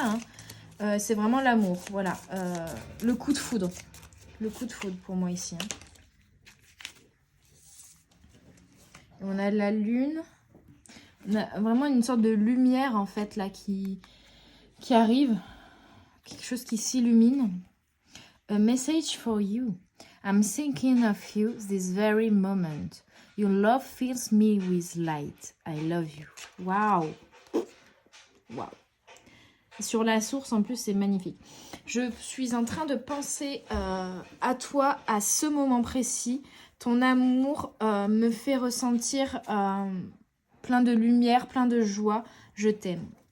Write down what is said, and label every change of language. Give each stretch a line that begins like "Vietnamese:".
French: Hein. C'est vraiment l'amour. Voilà. Le coup de foudre. Le coup de foudre pour moi ici. Hein. On a la lune. On a vraiment une sorte de lumière en fait là qui arrive. Quelque chose qui s'illumine.
English: A message for you. I'm thinking of you this very moment. Your love fills me with light. I love you. Waouh! Waouh!
French: Sur la source, en plus, c'est magnifique. Je suis en train de penser à toi, à ce moment précis. Ton amour me fait ressentir plein de lumière, plein de joie. Je t'aime.